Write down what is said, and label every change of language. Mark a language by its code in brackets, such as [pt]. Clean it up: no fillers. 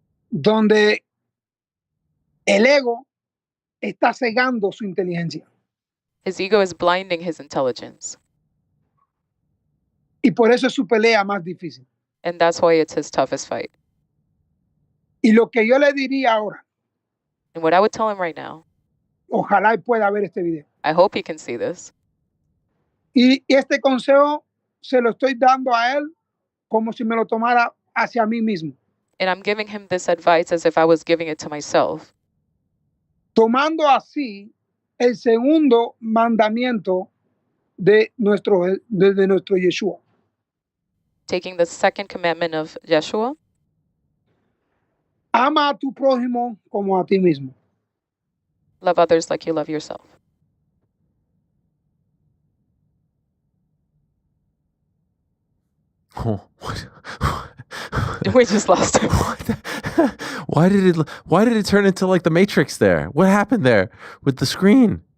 [es] donde el ego está cegando su inteligencia. [en] His ego is blinding his intelligence. [es] Y por eso es su pelea más difícil. [en] And that's why it's his toughest fight. [es] Y lo que yo le diría ahora, [en] And what I would tell him right now, [es] ojalá pueda ver este video. [en] I hope he can see this. [es] Y este consejo se lo estoy dando a él como si me lo tomara hacia mí mismo. [en] And I'm giving him this advice as if I was giving it to myself. [es] Tomando así el segundo mandamiento de nuestro Yeshua. [en] Taking the second commandment of Yeshua. [es] Ama a tu prójimo como a ti mismo. [en] Love others like you love yourself. Oh, what? We just lost him. Why did it turn into like the Matrix there? What happened there with the screen?